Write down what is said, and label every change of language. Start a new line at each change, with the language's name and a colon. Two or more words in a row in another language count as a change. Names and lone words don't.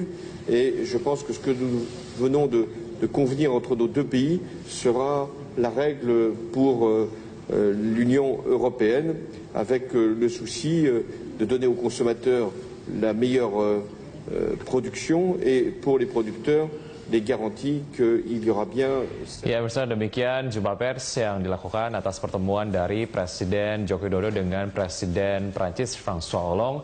French: Et je pense que ce que nous venons de convenir entre nos deux pays sera la règle pour l'Union européenne, avec le souci de donner aux consommateurs la meilleure production et pour les producteurs des garanties qu'il y aura bien.
Indonesian: Ya, bersama demikian jumpa pers yang dilakukan atas pertemuan dari Presiden Joko Widodo dengan Presiden Prancis François Hollande.